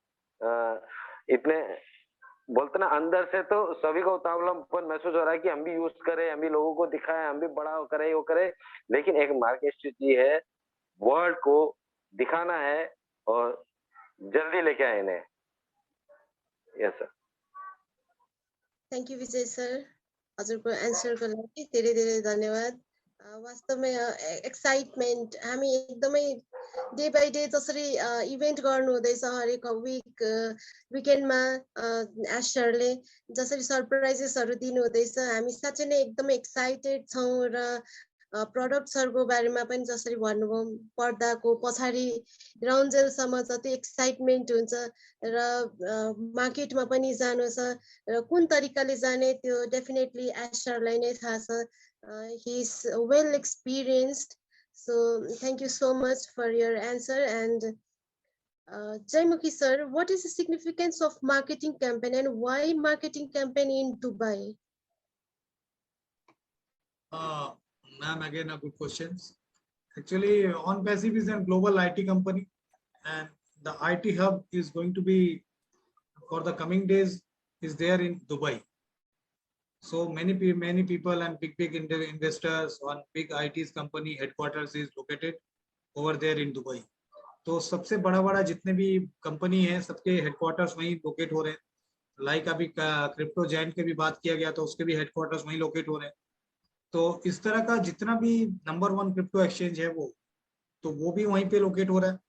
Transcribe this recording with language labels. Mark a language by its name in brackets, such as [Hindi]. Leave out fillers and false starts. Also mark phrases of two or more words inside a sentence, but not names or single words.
[Hindi] इतने बोलते ना, अंदर से तो सभी को उतावलापन महसूस हो रहा है कि हम भी यूज करें, हम भी लोगों को दिखाएं, हम भी बड़ा करें, वो करें। लेकिन एक [English] market strategy [Hindi] है, वर्ल्ड को दिखाना है और जल्दी लेके आए इन्हें। [English] yes sir. thank you Vijay sir, [Nepali] हजुरको एन्सरको लागि धेरै धेरै धन्यवाद। वास्तवमै एक्साइटमेन्ट, हामी एकदमै [English] day by day [Nepali] जसरी इभेन्ट गर्नु हुँदैछ हरेक विकेन्डमा, एस सरले जसरी सरप्राइजेसहरू दिनु हुँदैछ, हामी साँच्चै नै एकदमै एक्साइटेड छौँ र प्रडक्ट्सहरूको बारेमा पनि जसरी भन्नुभयो पर्दाको पछाडि राउन्जेलसम्म जति एक्साइटमेन्ट हुन्छ र मार्केटमा पनि जानु छ र कुन तरिकाले जाने त्यो डेफिनेटली एस्टरलाई नै थाहा छ। [English] he is well experienced. So thank you so much for your answer. And Jaimukhi sir, what is the significance of marketing campaign and why marketing campaign in Dubai? Ma'am, again a good questions. Actually, OnPassive is a global IT company, and the IT hub is going to be for the coming days is there in Dubai. So many people and big investors on big IT company headquarters is located over there in Dubai. [Hindi] तो सबसे बड़ा जितने भी कंपनी है सबके हेडक्वार्टर्स वहीं लोकेट हो रहे हैं। लाइक अभी [English] crypto giant [Hindi] के भी बात किया गया तो उसके भी हेडक्वार्टर्स वहीं लोकेट हो रहे हैं। तो इस तरह का जितना भी नंबर 1 [English] crypto exchange [Hindi] है वो भी वहीं पे लोकेट हो रहा है।